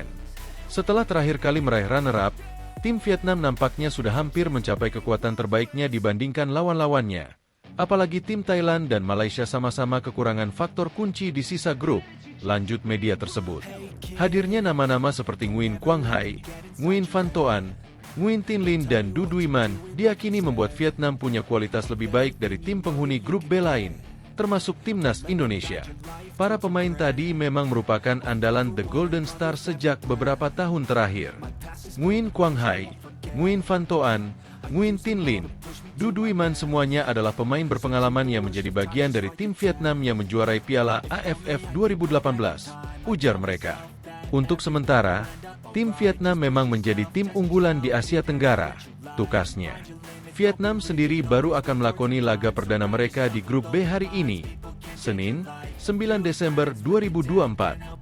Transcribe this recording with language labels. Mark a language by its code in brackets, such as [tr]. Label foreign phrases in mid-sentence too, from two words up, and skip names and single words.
[id] Setelah terakhir kali meraih runner-up, tim Vietnam nampaknya sudah hampir mencapai kekuatan terbaiknya dibandingkan lawan-lawannya. Apalagi tim Thailand dan Malaysia sama-sama kekurangan faktor kunci di sisa grup, lanjut media tersebut. Hadirnya nama-nama seperti Nguyen Quang Hai, Nguyen Van Toan, Nguyen Tin Lin dan Du Duy Man diakini membuat Vietnam punya kualitas lebih baik dari tim penghuni grup B lain, termasuk timnas Indonesia. Para pemain tadi memang merupakan andalan The Golden Star sejak beberapa tahun terakhir. Nguyen Quang Hai, Nguyen Van Toan, Nguyen Tin Lin, Du Duy Man semuanya adalah pemain berpengalaman yang menjadi bagian dari tim Vietnam yang menjuarai Piala AFF 2018, ujar mereka. Untuk sementara, tim Vietnam memang menjadi tim unggulan di Asia Tenggara, tukasnya. Vietnam sendiri baru akan melakoni laga perdana mereka di grup B hari ini, Senin, 9 Desember 2024.